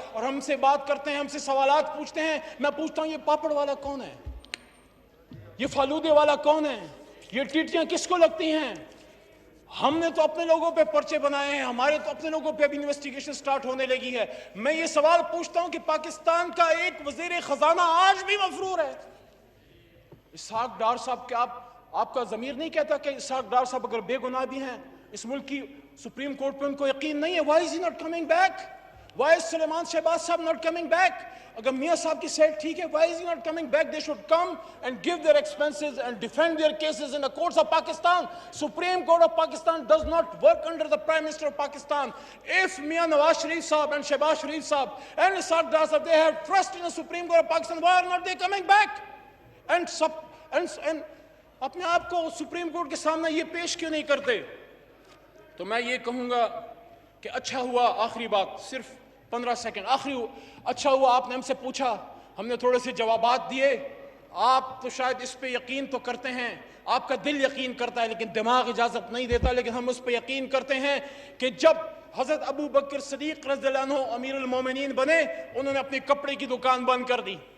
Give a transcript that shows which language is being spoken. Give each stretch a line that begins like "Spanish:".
Urdu: اور ہم سے بات کرتے ہیں, ہم سے سوالات پوچھتے ہیں. میں پوچھتا ہوں, یہ پاپڑ والا کون ہے؟ یہ فالودے والا کون ہے؟ یہ ٹیٹیاں کس کو لگتی ہیں؟ ہم نے تو اپنے لوگوں پہ پرچے بنائے ہیں, ہمارے تو اپنے لوگوں پہ اب انویسٹیگیشن سٹارٹ ہونے لگی ہے. میں یہ سوال پوچھتا ہوں کہ پاکستان کا ایک وزیر خزانہ آج بھی مفرور ہے. اسحاق ڈار صاحب, کیا آپ کا ضمیر نہیں کہتا کہ اسحاق ڈار صاحب اگر بے گناہ بھی ہیں, اس ملک کی سپریم کورٹ پہ ان کو یقین نہیں ہے؟
English: Why is he not coming back? Why is Suleman Shehbaz sahib not coming back?
Urdu: اگر میاں صاحب کی سیٹ ٹھیک ہے,
English: why is he not coming back? They should come and give their expenses and defend their cases in the courts of Pakistan. Supreme Court of Pakistan does not work under the Prime Minister of Pakistan. If Mian Nawaz Sharif Sahab and Shehbaz Sharif Sahab and Ishaq Dar Sahab, they have trust in the Supreme Court of Pakistan, why are not they coming back?
Urdu: And اپنے آپ کو supreme court کے سامنے یہ پیش کیوں نہیں کرتے؟ تو میں یہ کہوں گا کہ اچھا ہوا, آخری بات, صرف 15 سیکنڈ, اچھا ہوا آپ نے ہم سے پوچھا, ہم نے تھوڑے سے جوابات دیے. آپ تو شاید اس پہ یقین تو کرتے ہیں, آپ کا دل یقین کرتا ہے لیکن دماغ اجازت نہیں دیتا, لیکن ہم اس پہ یقین کرتے ہیں کہ جب حضرت ابو بکر صدیق رضی اللہ عنہ امیر المومنین بنے, انہوں نے اپنی کپڑے کی دکان بند کر دی.